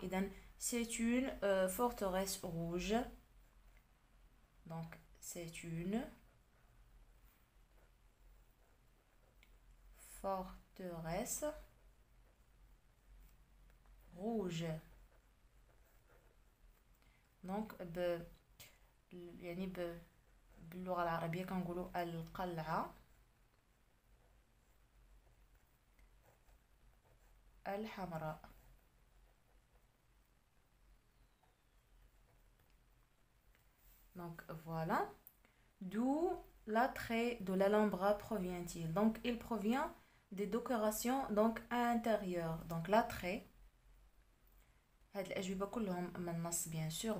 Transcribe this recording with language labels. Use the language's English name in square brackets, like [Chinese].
[French] إذن c'est une forteresse rouge. donc c'est une forteresse rouge. [Arabic] donc يعني باللغة العربية كنقولوا القلعة الحمراء. [French] donc voilà. D'où l'attrait de l'Alhambra provient-il? Donc il provient des décorations donc intérieures. donc l'attrait [Arabic] هاد الأجوبة كلهم من النص [French] bien sûr.